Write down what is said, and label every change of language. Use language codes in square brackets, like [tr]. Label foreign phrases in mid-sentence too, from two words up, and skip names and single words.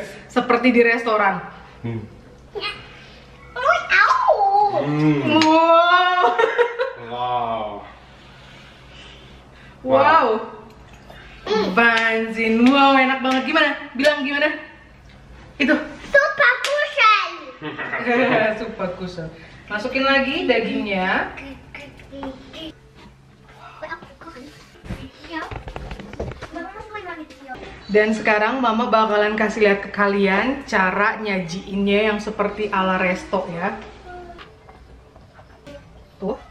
[id] Seperti di restoran. Wow. Wow. Wow. Banzin. Wow, enak banget. Gimana? Bilang gimana? Itu. [de] Super kusel. Super kusel. [id] Masukin lagi dagingnya. Dan sekarang mama bakalan kasih lihat ke kalian cara nyajiinnya yang seperti ala resto ya. Tuh.